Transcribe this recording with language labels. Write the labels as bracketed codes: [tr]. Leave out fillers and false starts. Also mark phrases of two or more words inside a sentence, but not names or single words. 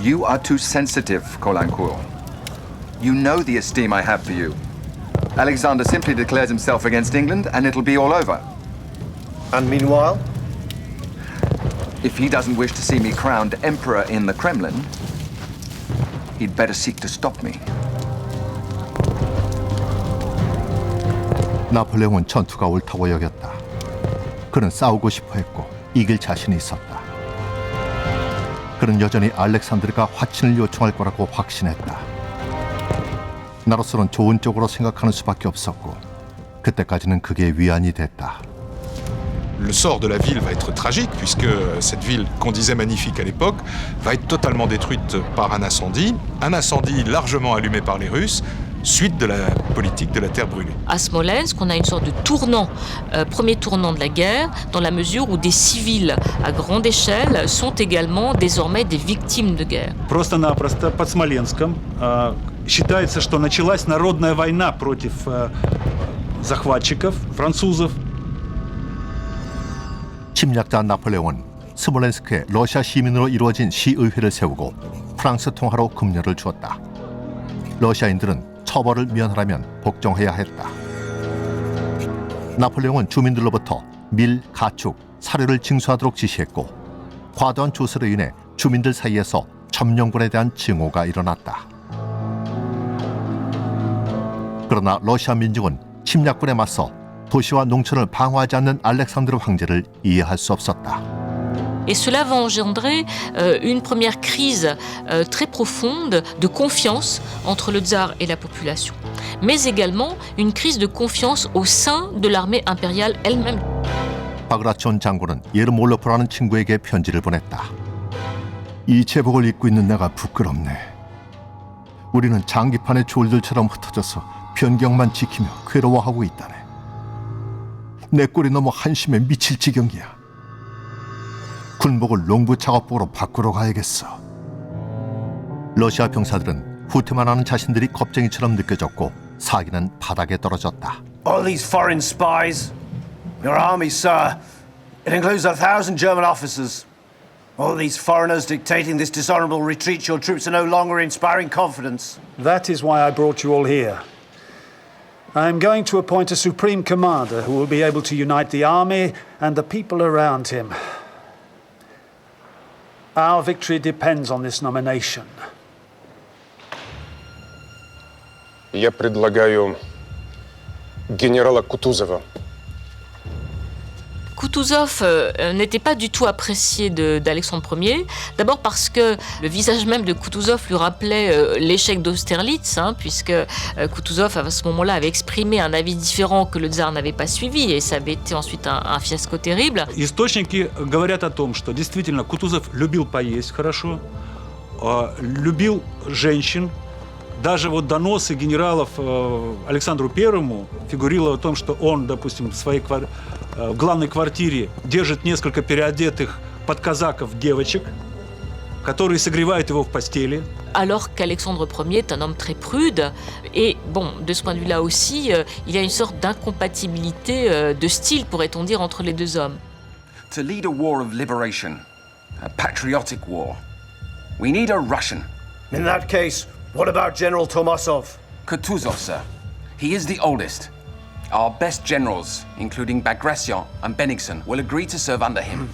[en] You are too sensitive, Caulaincourt. You know the esteem I have for you. Alexander simply declares himself against England and it'll be all over. And meanwhile? If he doesn't wish to see me crowned emperor in the Kremlin, he'd better seek to stop me. [ko] 나폴레옹은 전투가 옳다고 여겼다. 그는 싸우고 싶어 했고 이길 자신이 있었다. 그는 여전히 알렉산드르가 화친을 요청할 거라고 확신했다. 나로서는 좋은 쪽으로 생각하는 수밖에 없었고 그때까지는 그게 위안이 됐다. [fr] Le sort de la ville va être tragique puisque cette ville qu'on disait magnifique à l'époque va être totalement détruite par un incendie largement allumé par les Russes, suite de la politique de la terre brûlée. À Smolensk, on a une sorte de tournant, premier tournant de la guerre, dans la mesure où des civils à grande échelle sont également désormais des victimes de guerre. [ru] Просто-напросто под Смоленском считается, что началась народная война против захватчиков, французов. [ko] 침략자 나폴레옹은 스몰렌스크에 러시아 시민으로 이루어진 시의회를 세우고 프랑스 통화로 급료를 주었다. 러시아인들은 처벌을 면하려면 복종해야 했다. 나폴레옹은 주민들로부터 밀, 가축, 사료를 징수하도록 지시했고 과도한 조세로 인해 주민들 사이에서 점령군에 대한 증오가 일어났다. 그러나 러시아 민중은 침략군에 맞서 도시와 농촌을 방어하지 않는 알렉산드르 황제를 이해할 수 없었다. [fr] Et cela va engendrer une première crise très profonde de confiance entre le tsar et la population, mais également une crise de confiance au sein de l'armée impériale elle-même. [ko] 바그라촌 장군은 예르몰로프라는 친구에게 편지를 보냈다. 이 제복을 입고 있는 내가 부끄럽네. 우리는 장기판의 졸들처럼 흩어져서 변경만 지키며 괴로워하고 있다네. 내 꼴이 너무 한심해 미칠 지경이야. 군복을 농부 작업복으로 바꾸러 가야겠어. 러시아 병사들은 후퇴만 하는 자신들이 겁쟁이처럼 느껴졌고 사기는 바닥에 떨어졌다. [en] All these foreign spies. Your army, sir. It includes 1,000 German officers. All these foreigners dictating this dishonorable retreat. Your troops are no longer inspiring confidence. That is why I brought you all here. I am going to appoint a supreme commander who will be able to unite the army and the people around him. Our victory depends on this nomination. [ru] Я предлагаю генерала Кутузова. [fr] Kutuzov n'était pas du tout apprécié d'Alexandre Ier, d'abord parce que le visage même de Kutuzov lui rappelait l'échec d'Austerlitz, puisque Kutuzov à ce moment-là avait exprimé un avis différent que le tsar n'avait pas suivi, et ça avait été ensuite un fiasco terrible. [ru] Источники говорят о том, что действительно Кутузов любил поесть хорошо, любил женщин. Даже вот доносы генералов Александру Первому фигурировало о том, что он, допустим, в главной квартире держит несколько переодетых подказаков девочек, которые согревают его в постели. [fr] Alors qu'Alexandre Ier est un homme très prude, et bon, de ce point de vue-là aussi, il y a une sorte d'incompatibilité de style, pourrait-on dire, entre les deux hommes. [en] To lead a war of liberation, a patriotic war, we need a Russian. In that case, what about General Tomasov? Kutuzov, sir. He is the oldest. Our best generals, including Bagration and Bennigsen, will agree to serve under him.